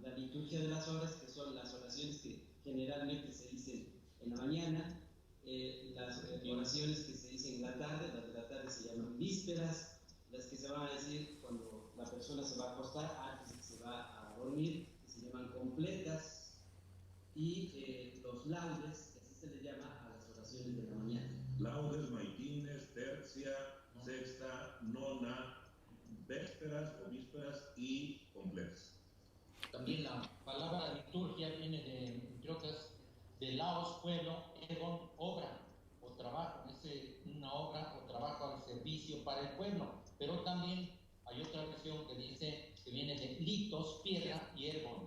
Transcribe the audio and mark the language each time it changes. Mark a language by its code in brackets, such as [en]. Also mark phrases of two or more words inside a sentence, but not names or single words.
[es] la liturgia de las horas, que son las oraciones que generalmente se dicen en la mañana, las oraciones que se dicen en la tarde, las de la tarde se llaman vísperas, las que se van a decir cuando la persona se va a acostar, antes de que se va a dormir, que se llaman completas, y los laudes, que así se le llama a las oraciones de la mañana. Laudes, maitines, tercia, sexta, nona, vésperas o vísperas y completas. También la palabra liturgia viene de, entre otras, de laos, pueblo, ergon, obra o trabajo. Es una obra o trabajo al servicio para el pueblo. Pero también hay otra versión que dice que viene de litos, piedra, y ergon.